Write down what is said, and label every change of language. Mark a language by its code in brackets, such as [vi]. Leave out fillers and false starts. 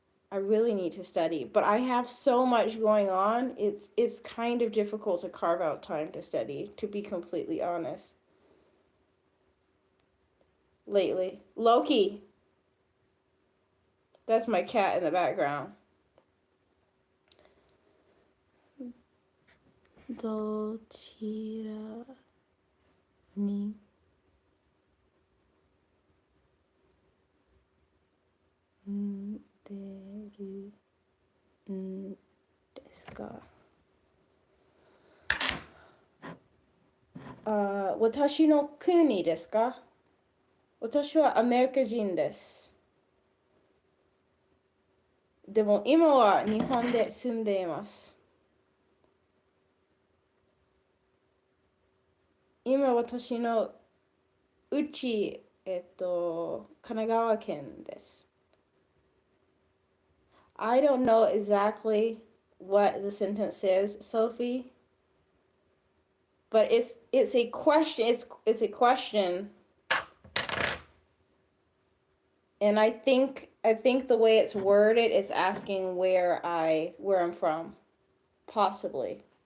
[en] I really need to study, but I have so much going on. It's kind of difficult to carve out time to study, to be completely honest. Lately, Loki. That's my cat in the background. [ja] どちらに出るんですか？私の国ですか？私はアメリカ人です。でも今は日本で住んでいます。今私のうち、神奈川県です。 [en] I don't know exactly what the sentence says, Sophie, but it's a question. It's a question, and I think the way it's worded is asking where I'm from, possibly.